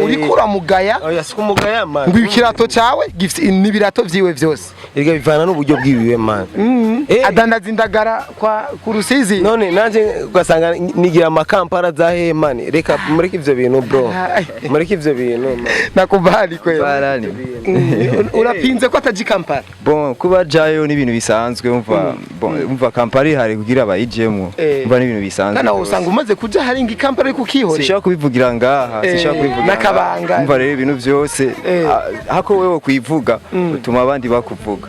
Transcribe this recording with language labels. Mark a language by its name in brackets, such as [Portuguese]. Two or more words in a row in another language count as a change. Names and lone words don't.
[Rundi] uri kuramugaya oya sikumugaya man ngo ikirato cyawe gifite n'ibirato byiwe byose irga bivana n'uburyo bwibiwe man adandaza indagara ku Rusizi none nanje ugasanga nigira amakampara za he man reka mureke ivyo bintu bro mureke ivyo bintu [Swahili] nakubali kweli barani [Rundi] urapinze ko ataji Kampala bon kuba jayo ni ibintu bisanzwe umva Kampala hari kugira abayijemo umva ni ibintu bisanzwe kana usanga umaze kuja hari ngi Kampala ariko kihore sishaka kubivugira ngaha sishaka kubivugira nakabanga umva rero ibintu byose hako wewe kuivuga utuma abandi bakuvuga